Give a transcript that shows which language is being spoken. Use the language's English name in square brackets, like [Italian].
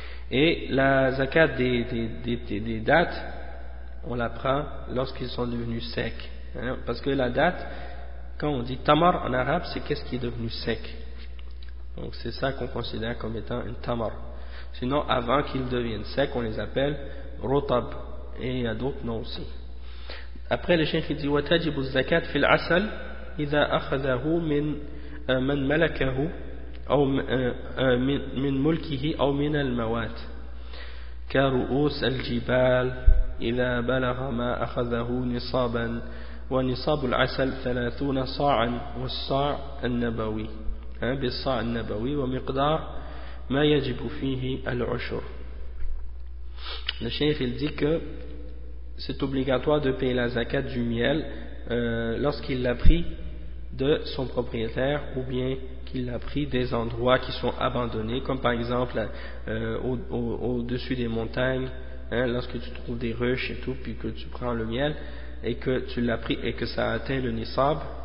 [French] Et la zakat des dattes, on la prend lorsqu'ils sont devenus secs, hein, parce que la datte, quand on dit tamar en arabe, c'est qu'est-ce qui est devenu sec. Donc c'est ça qu'on considère comme étant une tamar. Sinon, avant qu'ils deviennent secs, on les appelle rotab. Et il y a d'autres noms aussi. [Arabic] Après, le cheikh dit: وَتَجِبُ الزَّكَاةِ فِي الْعَسَلِ إِذَا أَخَذَهُ مِنْ مَنْ مَلَكَهُ أَوْ مِنْ مُلْكِهِ أَوْ مِنَ الْمَوَاتِ كَرُؤُوسِ الْجِبَالِ إِذَا بَلَغَ مَا أَخَذَهُ نِصَابًا وَنِصَابُ الْعَسَلِ 30 صَاعًا وَالصَّاعُ النَّبَوِي بِالصَّاعِ النَّبَوِي وَمِقْدَارُ مَا يَجِبُ فِيهِ الْعُشْرُ. [French] Le cheikh, il dit que c'est obligatoire de payer la zakat du miel lorsqu'il l'a pris de son propriétaire ou bien qu'il l'a pris des endroits qui sont abandonnés, comme par exemple au-dessus des montagnes, hein, lorsque tu trouves des ruches et tout, puis que tu prends le miel et que tu l'as pris et que ça atteint le nisab.